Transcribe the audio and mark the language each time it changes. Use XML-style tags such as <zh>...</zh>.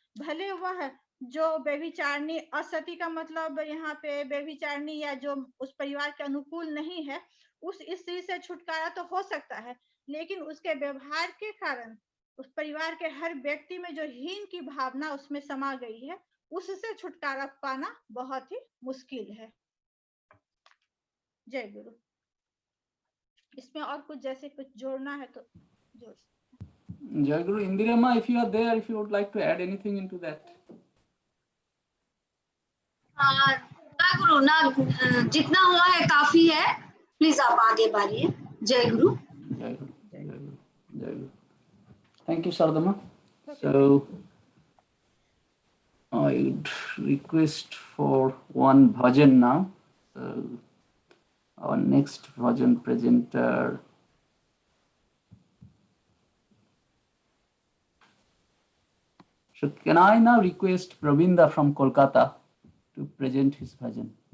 <hi>भले वह जो व्यभिचारिणी, असती का मतलब यहाँ पे व्यभिचारिणी या जो उस परिवार के अनुकूल नहीं है, उस स्त्री से छुटकारा तो हो सकता है, लेकिन उसके व्यवहार के कारण उस परिवार के हर व्यक्ति में जो हीन की भावना उसमें समा गई है, उससे छुटकारा पाना बहुत ही मुश्किल है। जय गुरु। इसमें और कुछ जैसे कुछ जोड़ना है तो जोड़। Jai Guru.</hi> <en>Indirama, if you are there, if you would like to add anything into that.</en> <hi>ना गुरु, ना जितना हुआ है काफी है, प्लीज आप आगे बढ़िए। जय गुरु। Jai Guru. Jai Guru. Jai Guru.</hi> <en>Thank you,</en> <hi>Sardama.</hi> <en>So I would request for one bhajan now. So our next bhajan presenter, so can I now request Pravinda from Kolkata to present his bhajan?</en>